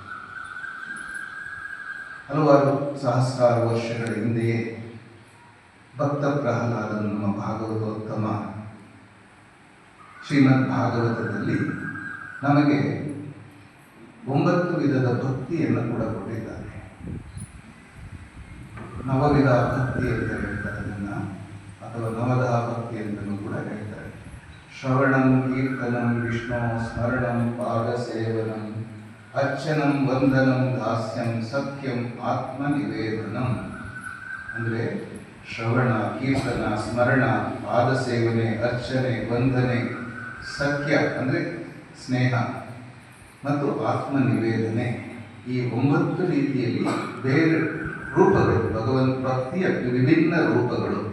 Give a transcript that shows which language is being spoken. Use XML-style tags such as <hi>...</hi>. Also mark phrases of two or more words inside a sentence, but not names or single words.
<kn>ಹಲವಾರು ಸಹಸ್ರಾರು ವರ್ಷಗಳ ಹಿಂದೆಯೇ ಭಕ್ತ ಪ್ರಹ್ಲಾದನು ನಮ್ಮ ಭಾಗವತೋತ್ತಮ ಶ್ರೀಮದ್ ಭಾಗವತದಲ್ಲಿ ನಮಗೆ 9 ವಿಧದ ಭಕ್ತಿಯನ್ನು ಕೂಡ ಕೊಟ್ಟಿದ್ದಾನೆ. ನವವಿಧ ಭಕ್ತಿ ಅಂತ ಹೇಳ್ತಾರೆ ಅದನ್ನು, ಅಥವಾ ನವದಹ ಭಕ್ತಿ ಅಂತಲೂ ಕೂಡ ಹೇಳ್ತಾರೆ.</kn> <sa>ಶ್ರವಣಂ ಕೀರ್ತನಂ ವಿಷ್ಣು ಸ್ಮರಣಂ ಪಾದಸೇವನಂ ಅರ್ಚನಂ ವಂದನಂ ದಾಸ್ಯಂ ಸಖ್ಯಂ ಆತ್ಮನಿವೇದನಂ.</sa> <kn>ಅಂದರೆ ಶ್ರವಣ, ಕೀರ್ತನ, ಸ್ಮರಣ, ಪಾದಸೇವನೆ, ಅರ್ಚನೆ, ವಂದನೆ, ಸಖ್ಯ ಅಂದರೆ ಸ್ನೇಹ ಮತ್ತು ಆತ್ಮನಿವೇದನೆ. ಈ 9 ರೀತಿಯಲ್ಲಿ ಬೇರೆ ರೂಪಗಳು, ಭಗವಂತ ಭಕ್ತಿಯ ವಿಭಿನ್ನ ರೂಪಗಳು.</kn>